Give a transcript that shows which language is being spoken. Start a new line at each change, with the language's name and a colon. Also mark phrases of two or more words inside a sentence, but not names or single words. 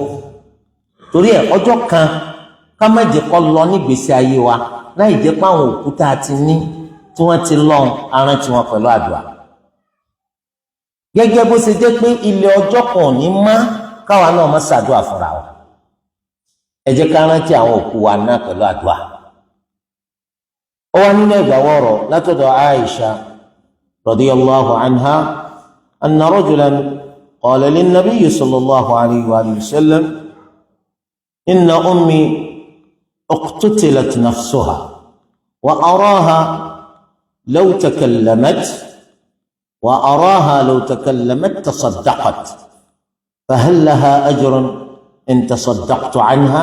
Yoruba: Torí ẹ̀ ọjọ́ kan ká má jẹ́ kó lọ nígbésí ayé wa láì jẹ́ pé àwọn òkúta ti ní tí wọ́n ti lọ́n arántí wọn pẹ̀lú àdúrà. Gẹ́gẹ́ bó ṣe jẹ́ pé ilé ọjọ́ kan ò ní má káwa náà má ṣàdúrà fúnra wa. Ẹ jẹ́ ká rántí àwọn òkú wa náà pẹ̀lú àdúrà. Ó wá nínú ẹgbàáwọ̀ ọ̀rọ̀ látọ̀dọ̀ Aisha
Arabic: رضي الله عنها أن رجلا قال للنبي صلى الله عليه وسلم إن أمي اقتتلت نفسها وأراها لو تكلمت تصدقت فهل لها أجر إن تصدقت عنها؟